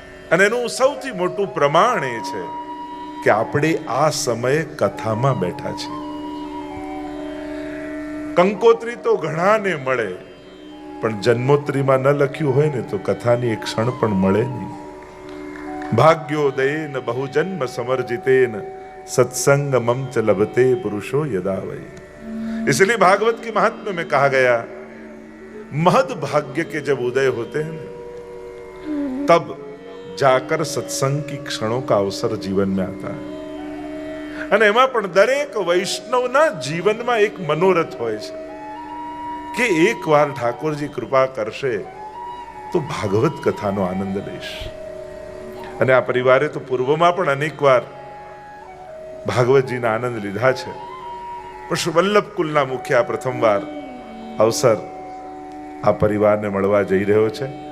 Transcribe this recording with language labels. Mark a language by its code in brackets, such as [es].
[gu] અને એનું સૌથી મોટું પ્રમાણ એ છે કે આપણે આ સમયે કથામાં બેઠા છીએ. કંકોત્રી તો ઘણાને મળે, પણ જન્મોત્રીમાં ન લખ્યું હોય ને તો કથાની એક ક્ષણ પણ મળે નહીં. [sa] ભાગ્યોદયેન બહુજન્મ સમર્जितेन सत्संग मम च लभते पुरुषो यदा वै. [hi] इसलिए भागवत के महात्म्य में कहा गया, महद भाग्य के जब उदय होते हैं तब जाकर सत्संग की क्षणों का अवसर जीवन में आता है. [gu] અને એમાં પણ દરેક વૈષ્ણવના જીવનમાં એક મનોરથ હોય છે કે એકવાર ઠાકોરજી કૃપા કરશે તો ભાગવત કથાનો આનંદ લઈશ. અને આ પરિવારે તો પૂર્વમાં પણ અનેક વાર ભાગવતજીના આનંદ લીધા છે, પણ શ્રી વલ્લભ કુલના મુખ્ય પ્રથમવાર અવસર આ પરિવારને મળવા જઈ રહ્યો છે.